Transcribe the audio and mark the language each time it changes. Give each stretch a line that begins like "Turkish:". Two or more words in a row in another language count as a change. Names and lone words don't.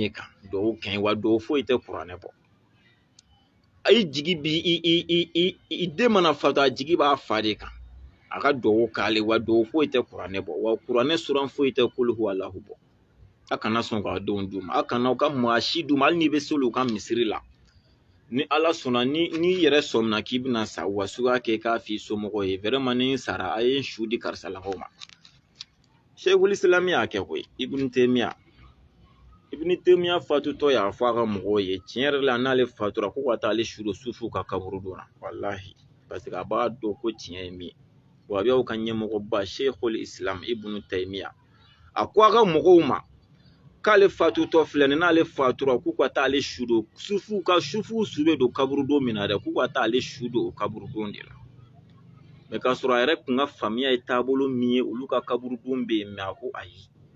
Bambara: de kan duwawu kɛ wa duwawu foyi tɛ kuranɛ bɔ i jigi bi i den mana fatu a jigi b'a fa de kan a ka duwawu k'ale wa duwawu foyi tɛ kuranɛ bɔ wa kuranɛ suran foyi tɛ
Arabic: kul huwalahu
Bambara: bɔ a kana sɔn k'a denw d'u ma a kana u ka maa si d'u ma hali n'i bɛ se u ka misiri la ni ala sɔnna ni yɛrɛ sɔmina k'i bɛna sa wa suguya kɛ k'a f'i somɔgɔw ye vraiment ni sara a ye su di karisalakaw ma sheikhul islam y'a kɛ koyi ibn taymiya fatutɔ y'a fɔ a ka mɔgɔw ye tiɲɛ yɛrɛ la n'ale fatura ko ka taa ale su don sufu ka kaburu donna wallahi parce que a b'a dɔn ko tiɲɛ ye min ye wahabiyaw ka ɲɛmɔgɔba sheikhul islam ibn taymiya a ko a ka mɔgɔw ma k'ale fatutɔ filɛ nin n'ale fatura k'u ka taa ale su don sufu su bɛ don kaburu don min na dɛ k'u ka taa ale su don o kaburu don de la mɛ k'a sɔrɔ a yɛrɛ kun ka faamuya ye taabolo min ye olu ka kaburu don bɛ yen mɛ a ko ayi